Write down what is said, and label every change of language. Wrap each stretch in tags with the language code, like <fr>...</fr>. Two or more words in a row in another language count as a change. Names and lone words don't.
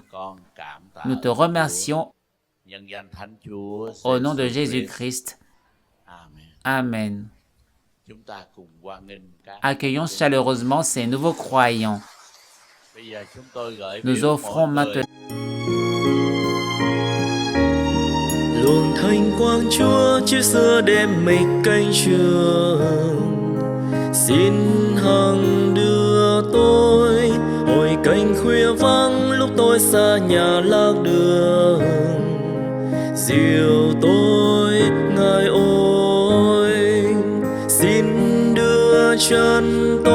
<fr>Nous te remercions au nom de Jésus-Christ. Amen. Accueillons chaleureusement ces nouveaux croyants. Nous offrons maintenant</fr> <vi>luồng thanh quang Chúa chiếu xưa đêm mây cánh trường, xin hằng đưa tôi hồi cánh khuya vắng lúc tôi xa nhà lạc đường, dìu tôi Ngài ơi, xin đưa chân</vi>